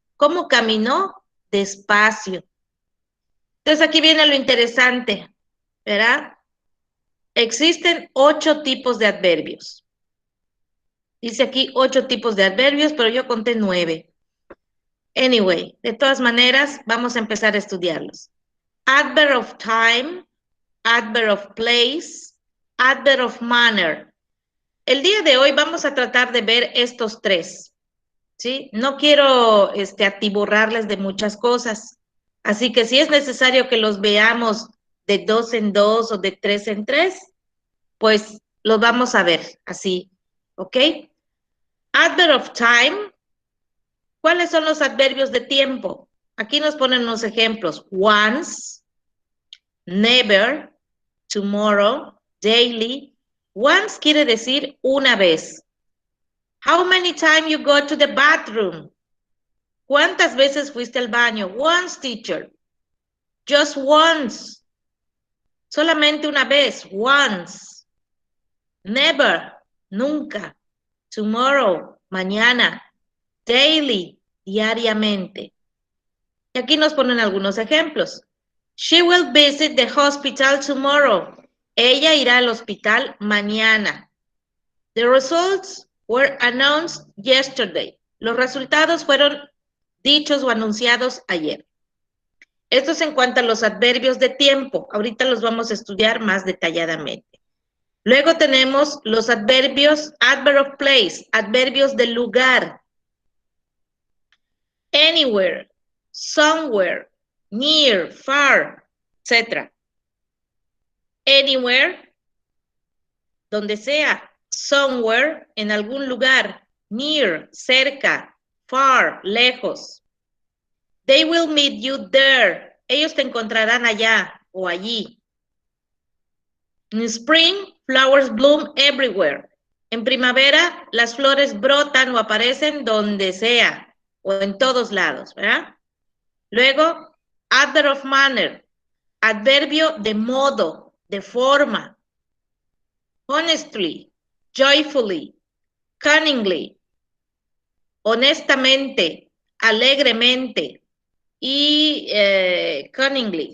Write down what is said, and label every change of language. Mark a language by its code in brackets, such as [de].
[es] ¿Cómo caminó? Despacio. Entonces aquí viene lo interesante, ¿verdad? Existen 8 tipos de adverbios. Dice aquí 8 tipos de adverbios, pero yo conté 9. Anyway, de todas maneras, vamos a empezar a estudiarlos. [en] Adverb of time, adverb of place, adverb of manner. [es] El día de hoy vamos a tratar de ver estos 3, ¿sí? No quiero atiborrarles de muchas cosas, así que si es necesario que los veamos de 2 en 2 o de 3 en 3, pues los vamos a ver así, ¿ok? [en] Adverb of time. [es] ¿Cuáles son los adverbios de tiempo? Aquí nos ponen unos ejemplos. [en] Once, never, tomorrow, daily. [es] Once quiere decir una vez. [en] How many times you go to the bathroom? [es] ¿Cuántas veces fuiste al baño? [en] Once, teacher. Just once. [es] Solamente una vez. Once. Never. Nunca. Tomorrow. Mañana. Daily. Diariamente. Y aquí nos ponen algunos ejemplos. [en] She will visit the hospital tomorrow. [es] Ella irá al hospital mañana. [en] The results were announced yesterday. [es] Los resultados fueron dichos o anunciados ayer. Esto es en cuanto a los adverbios de tiempo. Ahorita los vamos a estudiar más detalladamente. Luego tenemos los adverbios, [en] adverb of place, [es] adverbios de lugar. [en] Anywhere, somewhere, near, far, etc. [es] Anywhere, donde sea. Somewhere, en algún lugar. Near, cerca. Far, lejos. [en] They will meet you there. [es] Ellos te encontrarán allá o allí. [en] In spring, flowers bloom everywhere. [es] En primavera, las flores brotan o aparecen donde sea o en todos lados, ¿verdad? Luego, [en] adverb of manner, [es] adverbio de modo, de forma. [en] Honestly, joyfully, cunningly, [es] honestamente, alegremente [en] y cunningly.